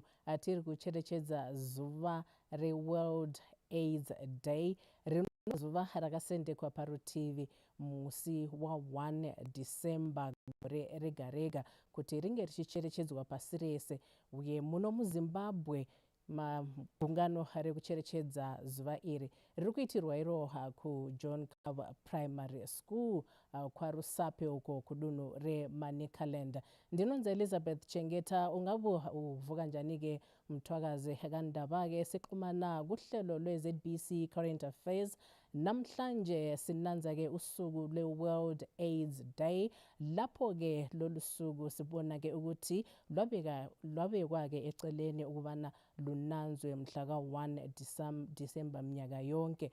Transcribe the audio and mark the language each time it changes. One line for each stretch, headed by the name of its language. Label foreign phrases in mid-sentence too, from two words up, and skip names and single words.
Shona: tiri kucherechedza zuva reWorld AIDS Day zuva rakasendekwa parutivi musi wa1 December gore rega rega kuti ringe richicherechedzwa pasi rese uye muno muZimbabwe magungano rekucherechedza zuva iri riri kuitirwa iro kuJohn Cover Primary School kwaRusape uko kudunhu reManicaland. Ndinonzi Elizabeth Chengeta.
North Ndebele: Ungavuka njani-ke mthwakazi kandaba-ke sixhumana kuhlelo lweZBC Current Affairs namhlanje sinanza-ke usuku lwe-World AIDS Day lapho-ke lolu suku sibona-ke ukuthi lwabekwa-ke eceleni ukubana lunanzwe mhla ka-1 December mnyaka yonke.